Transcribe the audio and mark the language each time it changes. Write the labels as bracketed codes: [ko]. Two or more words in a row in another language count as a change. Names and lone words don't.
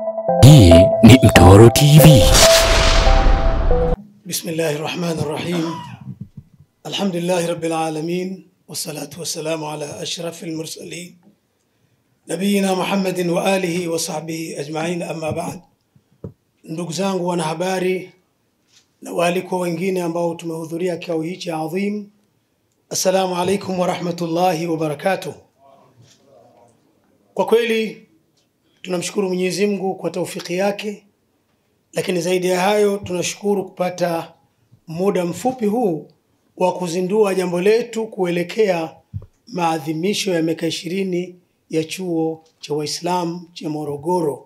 [sw] Hii ni Mtoro TV. [ar] بسم الله الرحمن الرحيم. الحمد لله رب العالمين. والصلاة والسلام على أشرف المرسلين. نبينا محمد وعلى آله وصحبه أجمعين، أما بعد. [sw] Ndugu zangu wanahabari na waliko wengine ambao tumehudhuria kikao hichi adhim, [ar] السلام عليكم ورحمة الله وبركاته. [sw] Kwa kweli tunamshukuru Mwenyezi Mungu kwa taufiki yake, lakini zaidi ya hayo tunashukuru kupata muda mfupi huu wa kuzindua jambo letu kuelekea maadhimisho ya miaka 20 ya chuo cha Waislamu cha Morogoro.